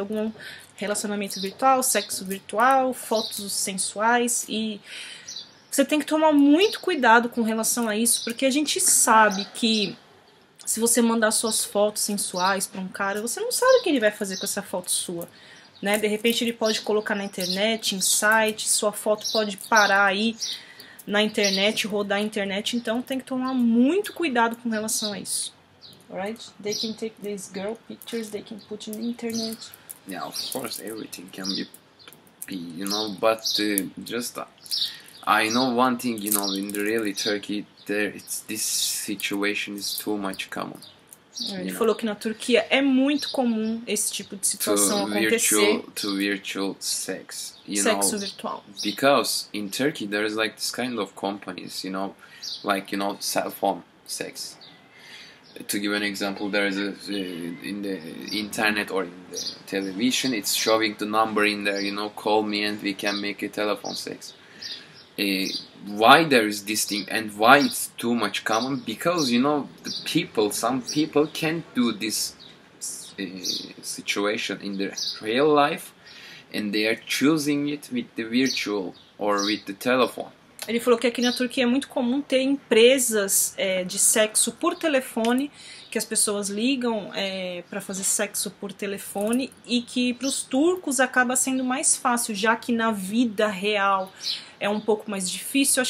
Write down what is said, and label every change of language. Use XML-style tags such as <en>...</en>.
<pt>Algum relacionamento virtual, sexo virtual, fotos sensuais, e você tem que tomar muito cuidado com relação a isso, porque a gente sabe que se você mandar suas fotos sensuais para um cara, você não sabe o que ele vai fazer com essa foto sua, né? De repente ele pode colocar na internet, em site, sua foto pode parar aí na internet, rodar a internet, então tem que tomar muito cuidado com relação a isso.</pt> <en>Alright? They can take these girl pictures, they can put in the internet. Yeah, of course, everything can be but just I know one thing, in the really Turkey, this situation is too much common.</en> <pt>Ele falou que na Turquia é muito comum esse tipo de situação acontecer.</pt> <en>Virtual sex,</en> <pt>sexo virtual.</pt> <en>Because in Turkey there is like this kind of companies, cell phone sex. To give an example, there is in the internet or in the television, it's showing the number in there, call me and we can make a telephone sex. why there is this thing and why it's too much common, because you know some people can't do this situation in their real life, and they are choosing it with the virtual or with the telephone.</en> <pt>Ele falou que aqui na Turquia é muito comum ter empresas de sexo por telefone, que as pessoas ligam para fazer sexo por telefone, e que para os turcos acaba sendo mais fácil, já que na vida real é um pouco mais difícil.</pt>